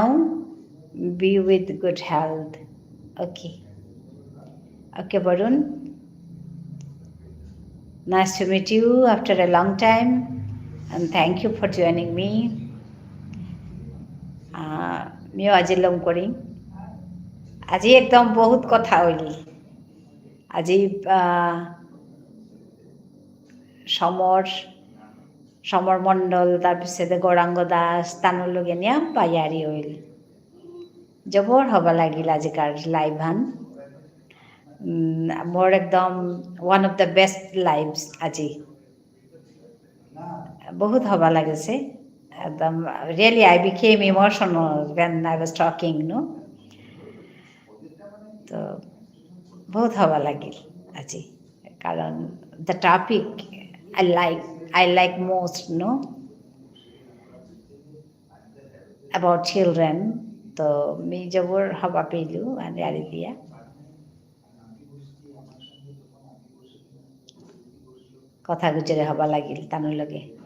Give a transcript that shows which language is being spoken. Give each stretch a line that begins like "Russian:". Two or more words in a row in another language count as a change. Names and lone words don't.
English: Be with good health. Okay. Okay, Varun. Nice to meet you after a long time. And thank you for joining me.
Bishnupriya: মিও আজি লম কৰিম আজি একদম বহুত কথা হইল আজি সমর মণ্ডল তারপিছতে গৌরাঙ্গ দাস তানোর লগে নিয়াম পাইয়ারি হইল জবর হবা লাগিল আজিকার লাইভ হান মোর একদম
English: one of the best lives
Bishnupriya: আজি বহুত হবা লাগিছে একদম
English: really I became emotional when I was talking, no?
Bishnupriya: তো বহুত হবা লাগিল আজি কারণ
English: the topic I like most, no? About children.
Bishnupriya: তো মি জবর হবা পেলু আরি দিয়া কথা গুজরে হবা লাগিল তানোর লগে